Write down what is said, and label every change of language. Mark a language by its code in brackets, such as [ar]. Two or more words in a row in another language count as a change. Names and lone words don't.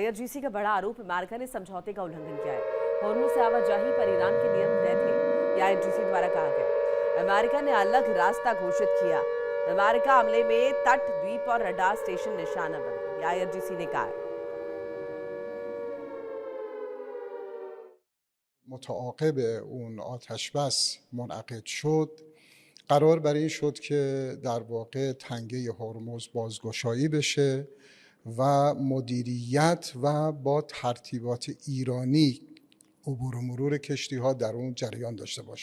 [hi] IRGC का बड़ा आरोप, अमेरिका ने समझौते का उल्लंघन किया है। होर्मुज़ से आवाजाही पर ईरान के नियम तय थे, यह IRGC द्वारा कहा गया। अमेरिका ने अलग रास्ता घोषित किया। अमेरिका हमले में तट, द्वीप और रडार स्टेशन निशाना बन गए, यह IRGC ने कहा है। [fa] متعاقب اون آتش بس منعقد شد قرار بر این شد که در واقع تنگه هرمز بازگشایی بشه و مدیریت و با ترتیبات ایرانی عبور و مرور کشتی ها در اون جریان داشته باشه.